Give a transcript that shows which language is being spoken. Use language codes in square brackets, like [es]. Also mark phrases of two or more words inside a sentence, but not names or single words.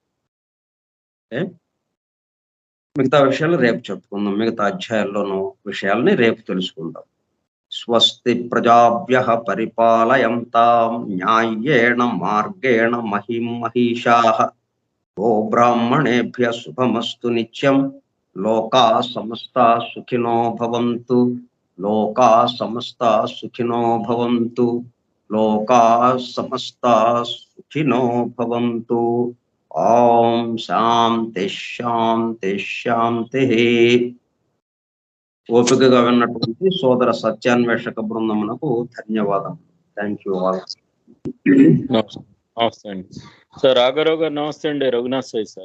[te] మిగతా విషయాలు రేపు చెప్పుకుందాం. మిగతా అధ్యాయాల్లోనూ విషయాల్ని రేపు తెలుసుకుందాం. [sa] స్వస్తి ప్రజాభ్యః పరిపాలయంతాం న్యాయేణ మార్గేణ మహిం మహిషాః గో బ్రాహ్మణేభ్యః శుభమస్తు నిత్యం. లోకా సమస్తా సుఖినో భవంతు. లోకా సమస్తా సుఖినో భవంతు. లోకా సమస్తా సుఖినో భవంతు. ఓం శాంతి శాంతి శాంతి. [te] ఓపికగా విన్నటువంటి సోదర సత్యాన్వేషక బృందమునకు ధన్యవాదం. [en] thank you all. [te] నమస్తే అండి సార్. రాఘరావు గారు నమస్తే అండి. రఘునాథ్ సాయి సార్.